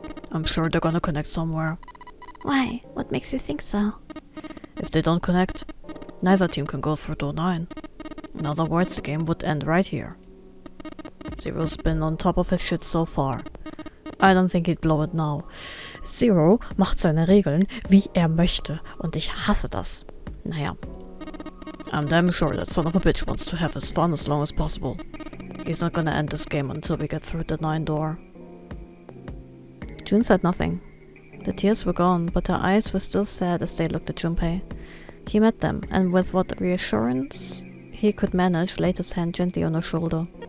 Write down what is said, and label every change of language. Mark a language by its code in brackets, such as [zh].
[en] I'm sure they're gonna connect somewhere. Why? What makes you think so? If they don't connect, neither team can go through door 9. In other words, the game would end right here. Zero's been on top of his shit so far. I don't think he'd blow it now. [de] Zero macht seine Regeln, wie möchte, und ich hasse das. Naja. [en] I'm damn sure that son of a bitch wants to have his fun as long as possible. He's not gonna end this game until we get through the 9 door. June said nothing. The tears were gone, but her eyes were still sad as they looked at Junpei. He met them, and with what reassurance he could manage, laid his hand gently on her shoulder.